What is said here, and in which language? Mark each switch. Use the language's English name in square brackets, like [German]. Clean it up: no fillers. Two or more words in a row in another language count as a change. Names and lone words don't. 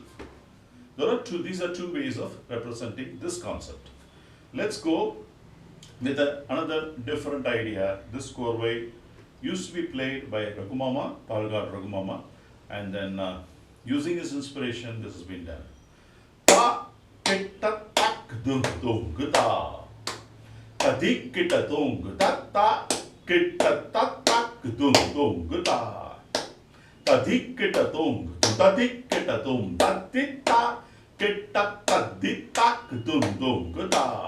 [English] These are 2 ways of representing this concept. Let's go with another different idea. This Korvai used to be played by Raghumama, Palgad Raghumama, and then using his inspiration, this has been done. Ta kitta tak dung dung ta. Ta dik kitta dung ta ta kitta tak tak dung dung ta. Ta dik kitta dung ta dik kitta dung ta dik ta kitta ta dik tak dung dung ta.